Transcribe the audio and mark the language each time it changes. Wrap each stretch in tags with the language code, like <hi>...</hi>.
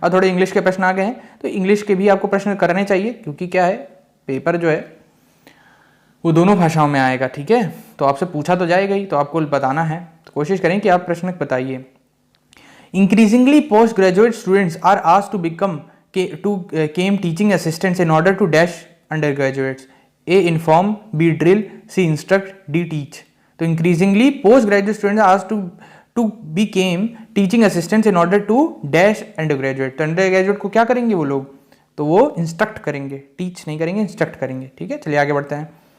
<hi>अब थोड़े इंग्लिश के प्रश्न आ गए हैं, तो इंग्लिश के भी आपको प्रश्न करने चाहिए, क्योंकि क्या है, पेपर जो है वो दोनों भाषाओं में आएगा। ठीक है, तो आपसे पूछा तो जाएगा ही, तो आपको बताना है, तो कोशिश करें कि आप प्रश्न बताइए।</hi> <en>Increasingly post graduate students are asked to become came teaching assistants in order to dash undergraduates. A inform, B drill, C instruct, D teach. तो increasingly postgraduate students are asked to become teaching assistants in order to dash undergraduate.</en> <hi>तो undergraduate को क्या करेंगे वो लोग? तो वो instruct करेंगे, teach नहीं करेंगे, instruct करेंगे। ठीक है, चलिए आगे बढ़ते हैं।</hi>